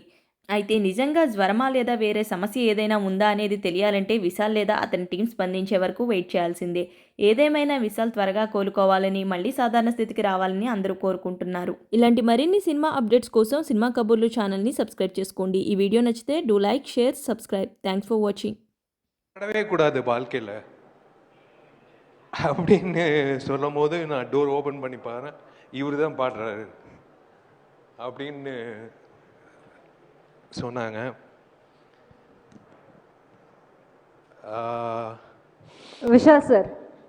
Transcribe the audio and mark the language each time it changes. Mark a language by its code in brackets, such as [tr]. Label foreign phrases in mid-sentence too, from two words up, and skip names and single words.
[te] అయితే నిజంగా జ్వరమా లేదా వేరే సమస్య ఏదైనా ఉందా అనేది తెలియాలంటే విశాల్ లేదా అతని టీం స్పందించే వరకు వెయిట్ చేయాల్సిందే. ఏదేమైనా విశాల్ త్వరగా కోలుకోవాలని, మళ్ళీ సాధారణ స్థితికి రావాలని అందరూ కోరుకుంటున్నారు. ఇలాంటి మరిన్ని [en] cinema updates [te] కోసం సినిమా కబుర్లు ఛానల్ని సబ్స్క్రైబ్ చేసుకోండి. ఈ వీడియో నచ్చితే [en] do like, share, subscribe. Thanks for watching. [ta] பாடவே கூடாது வாழ்க்கையில் அப்படின்னு சொல்லும் போது நான் [en] door open [ta] பண்ணி பாரு, இவர் தான் பாடுறாரு அப்படின்னு சொன்னாங்க. விஷால் சார்,